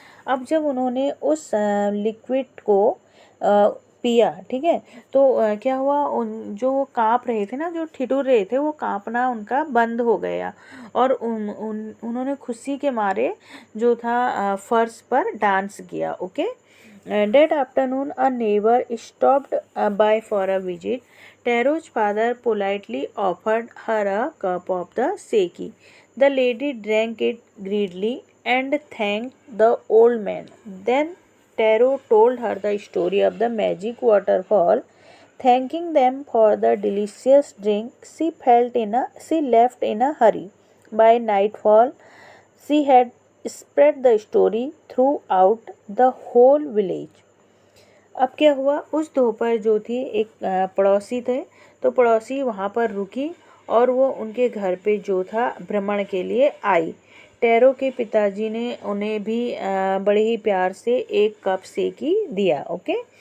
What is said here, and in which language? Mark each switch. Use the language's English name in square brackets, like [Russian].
[Hindi] अब जब उन्होंने उस लिक्विड को पिया, ठीक है, तो क्या हुआ, जो काँप रहे थे ना, जो ठिठुर रहे थे, वो काँपना उनका बंद हो गया और उन्होंने खुशी के मारे जो था फर्श पर डांस किया, okay. [English] That afternoon, a neighbor stopped by for a visit. Taro's father politely offered her a cup of the seki. The lady drank it greedily and thanked the old man. Then Taro told her the story of the magic waterfall. Thanking them for the delicious drink, she left in a hurry. By nightfall, she had spread the story throughout the whole village। [Hindi] अब क्या हुआ, उस दोपहर जो थी एक पड़ोसी थे, तो पड़ोसी वहाँ पर रुकी और वो उनके घर पे जो था भ्रमण के लिए आई। टैरो के पिताजी ने उन्हें भी बड़े ही प्यार से एक कप सेकी दिया, ओके।